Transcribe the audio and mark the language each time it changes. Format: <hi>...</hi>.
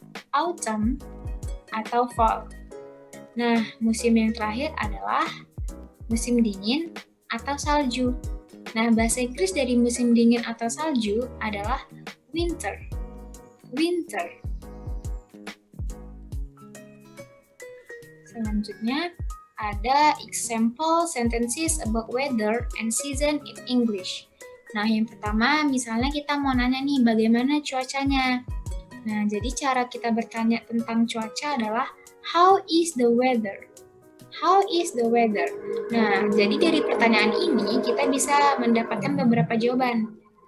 <id>Autumn atau fall. Nah, musim yang terakhir adalah musim dingin atau salju. Nah, bahasa Inggris dari musim dingin atau salju adalah winter.</id> <en>Winter.</en> <id>Selanjutnya, ada</id> <en>example sentences about weather and season in English.</en> <id>Nah, yang pertama, misalnya kita mau nanya nih, bagaimana cuacanya? Nah, jadi cara kita bertanya tentang cuaca adalah,</id> <en>how is the weather? How is the weather?</en> <id>Nah, jadi dari pertanyaan ini kita bisa mendapatkan beberapa jawaban.</id>